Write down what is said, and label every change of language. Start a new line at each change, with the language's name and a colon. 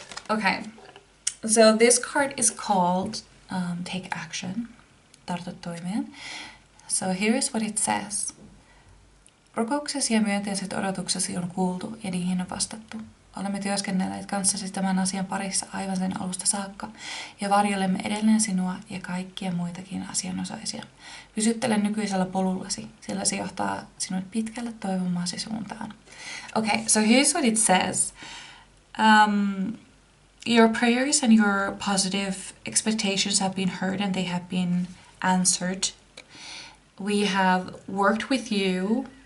English: Okay, so this card is called Take Action.
Finnish: Tartu toimeen.
English: So here is what it says.
Finnish: Rukouksesi ja myönteiset odotuksesi on kuultu ja niihin on vastattu. Olemme työskennelleet kanssasi tämän asian parissa aivan sen alusta saakka ja varjelemme edelleen sinua ja kaikkia muitakin asianosaisia. Pysyttele nykyisellä polullasi, sillä se johtaa sinut pitkälle toivomaasi suuntaan.
English: Okay, so here's what it says. Your prayers and your positive expectations have been heard and they have been answered. We have worked with you